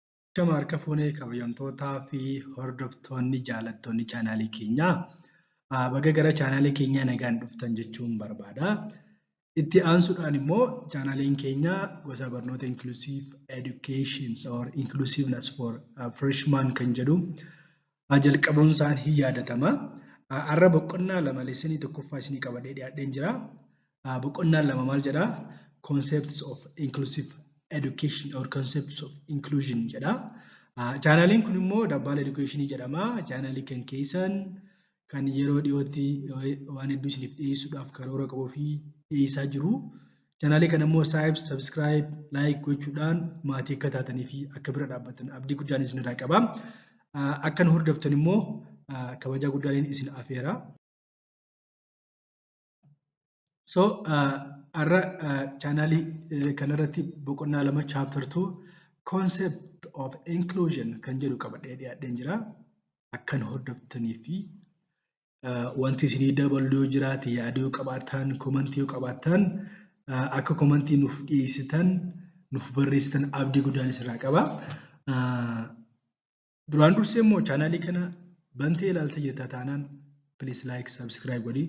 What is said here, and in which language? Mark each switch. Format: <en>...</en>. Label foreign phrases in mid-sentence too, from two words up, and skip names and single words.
<om>Shama harka fuunee kabajamtootaa fi hordoftoonni jaalattoonni chaanaalii keenyaa baga gara chaanaalii keenyaa nagaan dhuftan jechuun barbaada. Itti aansuudhaan immoo chaanaaliin keenya gosa barnoota</om> <en>inclusive education or inclusiveness for freshman</en> <om>kan jedhu jalqabuun isaan hin yaadatama. Har'a boqonnaa lama leesanii tokkoffaa isinii qabadhee dhiyaadheen jira. Boqonnaan lama maal jedhaa?</om> <en>Concepts of inclusive education or concepts of inclusion jedha.</en> <om>Chaanaaliin kun immoo Dabbaala Education jedhama. Chaanaalii kan keessan kan yeroo dhiyootti waan hedduu isiniif dhiyeessuudhaaf karoora qabuu fi dhiyeessaa jiru. Chaanaalii kana immoo</om> <en>subscribe, like</en> <om>gochuudhaan maatii akka taatanii fi akka bira dhaabbatan abdii guddaan isinirraa qaba. Akka nu hordoftan immoo kabajaa guddaan isin affeera. So har'a chaanaalii kanarratti boqonnaa lama</om> <en>chapter 2 concept of inclusion</en> <om>kan jedhu qabadhee dhiyaadheen jira. Akka nu hordoftanii fi wanti isinii dabaluu jiraate yaada yoo qabaattan, komentii yoo qabaattan akka komentii nuuf dhiyeessitan, nuuf barreessitan abdii guddaan isinirraa qaba. Duraan dursee immoo chaanaalii kana bantee ilaaltee jirta taanaan</om> <en>please like, subscribe</en> <om>godhi.</om>